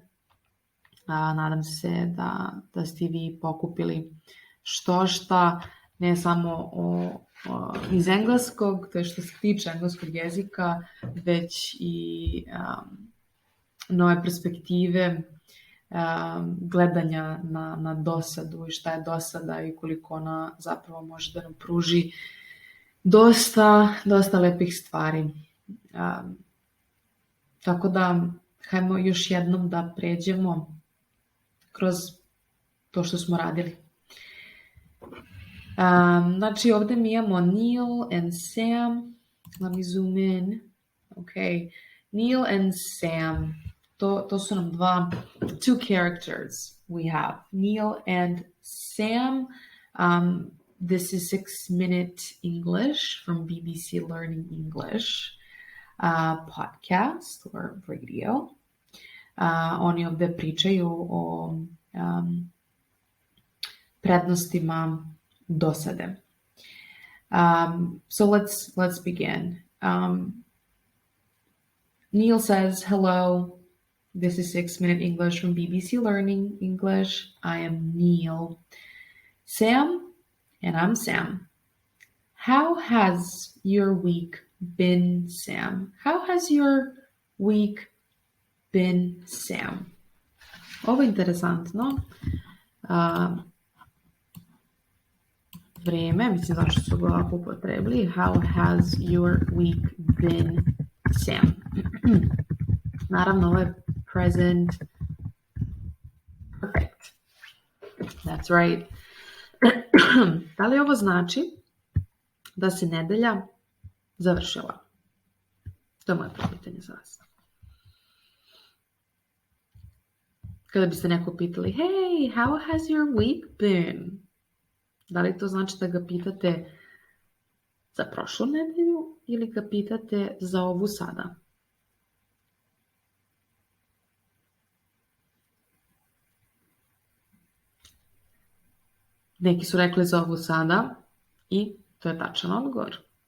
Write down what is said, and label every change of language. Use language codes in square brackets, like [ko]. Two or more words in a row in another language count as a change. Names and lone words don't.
[sr] Nadam se da ste vi pokupili šta, ne samo iz engleskog, to je što se tiče engleskog jezika, već i nove perspektive gledanja na dosadu i šta je dosada i koliko ona zapravo može da nam pruži dosta lepih stvari. Tako da, hajmo još jednom da pređemo kroz to što smo radili. Znači, ovde mi imamo Neil and Sam. [en] Let me zoom in. Okay. Neil and Sam. [sr] To su nam [en] two characters we have. Neil and Sam. This is 6-Minute English from BBC Learning English. Podcast or radio. [sr] Oni ovde pričaju o prednostima dosade. [en] So let's begin. Neil says, hello, this is 6-Minute English from BBC Learning English. I am Neil. Sam, and I'm Sam. How has your week been, Sam? How has your week been, Sam? [sr] Ovo je interesantno. Vreme, mislim zašto su ga ovako upotrebili. [en] How has your week been, Sam? [sr] Naravno, ovo je [en] present perfect. That's right. [sr] Da li ovo znači da se nedelja završila? To je moje prvo pitanje za vas. Kada biste neko pitali, [en] hey, how has your week been? [sr] Da li to znači da ga pitate za prošlu nedelju ili ga pitate za ovu sada? Neki su rekli za ovu sada i to je tačan odgovor.